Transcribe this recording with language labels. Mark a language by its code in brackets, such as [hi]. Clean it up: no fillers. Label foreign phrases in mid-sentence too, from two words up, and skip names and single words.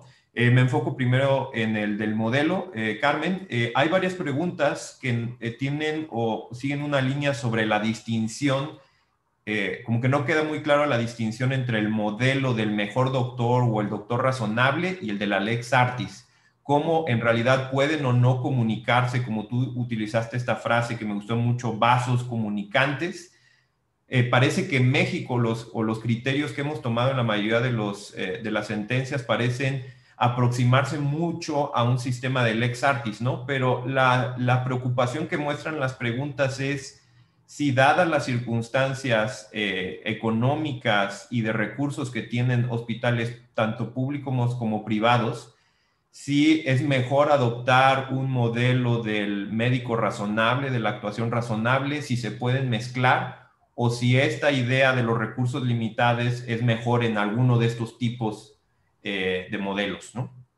[es] Me enfoco primero en el del modelo. Carmen, hay varias preguntas que tienen o siguen una línea sobre la distinción. Como que no queda muy clara la distinción entre el modelo del mejor doctor o el doctor razonable y el de la [la] lex artis. [es] Cómo en realidad pueden o no comunicarse, como tú utilizaste esta frase que me gustó mucho, vasos comunicantes. Parece que en México los criterios que hemos tomado en la mayoría de las sentencias parecen aproximarse mucho a un sistema de [la] lex artis, [es] ¿no? Pero la preocupación que muestran las preguntas es si, dadas las circunstancias económicas y de recursos que tienen hospitales tanto públicos como privados, si es mejor adoptar un modelo del médico razonable, de la actuación razonable, si se pueden mezclar, o si esta idea de los recursos limitados es mejor en alguno de estos tipos de modelos, ¿no?